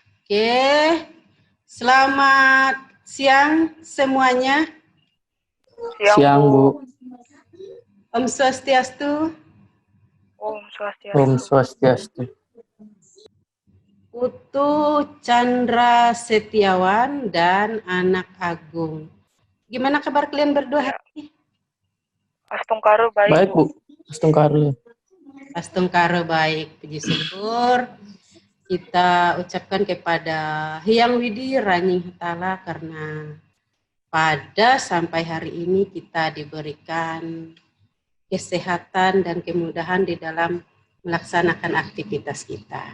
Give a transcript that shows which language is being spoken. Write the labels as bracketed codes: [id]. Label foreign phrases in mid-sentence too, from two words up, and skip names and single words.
[id] Oke, selamat siang semuanya. Siang, Bu. [sa] Om Swastiastu. Om Swastiastu. Om Swastiastu. [id] Putu Chandra Setiawan dan Anak Agung. Gimana kabar kalian berdua hari ini? Astungkaro baik, Baik, Bu. Astungkaro. Astungkaro baik, puji syukur. Kita ucapkan kepada Hyang Widi Ranying Hetala karena pada sampai hari ini kita diberikan kesehatan dan kemudahan di dalam melaksanakan aktivitas kita.